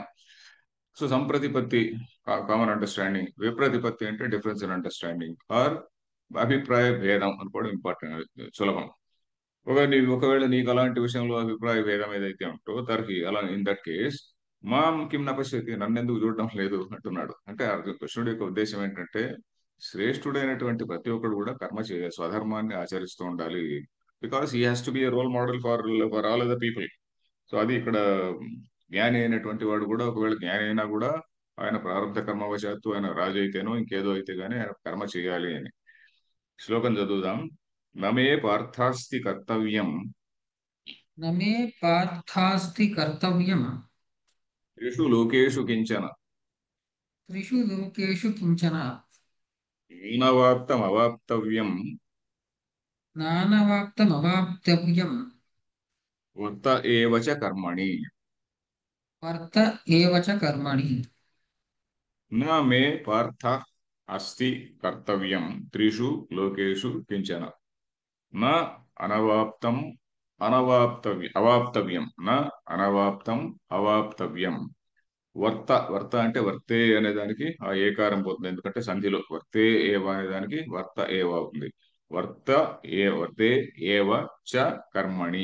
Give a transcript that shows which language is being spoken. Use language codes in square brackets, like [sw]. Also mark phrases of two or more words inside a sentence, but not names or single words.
[te] సో సంప్రతిపత్తి [en] common understanding, [te] విప్రతిపత్తి అంటే [en] difference in understanding or [te] అభిప్రాయ భేదం అనుకోవడం ఇంపార్టెంట్, సులభం. ఒకవేళ నీకు అలాంటి విషయంలో అభిప్రాయ భేదం ఏదైతే ఉంటో తర్హి అలా [en] in that case [sa] మాం కిం నపశ్యతి, [te] నన్నెందుకు చూడడం లేదు అంటున్నాడు. అంటే కృష్ణుడి యొక్క ఉద్దేశం ఏంటంటే శ్రేష్ఠుడైనటువంటి ప్రతి ఒక్కడు కూడా కర్మ చేయాలి, స్వధర్మాన్ని ఆచరిస్తూ ఉండాలి. [en] because he has to be a role model for all other people. [te] సో అది ఇక్కడ జ్ఞాని అయినటువంటి వాడు కూడా, ఒకవేళ జ్ఞాని అయినా కూడా ఆయన ప్రారంభ కర్మవశాత్తు ఆయన రాజు అయితేనో ఇంకేదో అయితే గానీ ఆయన కర్మ చేయాలి అని. శ్లోకం చదువుదాం. [sa] నమే పార్థాస్తి కర్తవ్యం न मे पार्थास्ति कर्तव्यम् త్రిషు లోకేషు కించన त्रिषु लोकेषु किंचन నవాప్తమవాప్తవ్యం नानवाप्तमवाप्तव्यम् వర్త ఏవ చ కర్మణి. वर्त एव च कर्मणि. न मे पार्थ अस्ति कर्तव्यं त्रिषु लोकेषु किंचन न అనవాప్తం అవాప్తవ్యం న అనవాప్తం అవాప్తవ్యం. [te] వర్త అంటే వర్తే అనే దానికి ఆ ఏకారం పోతుంది, ఎందుకంటే సంధిలో [sa] వర్తే ఏవ [te] అనే దానికి [sa] వర్త ఏవ [te] అవుతుంది. [sa] వర్తే ఏవ చ కర్మణి.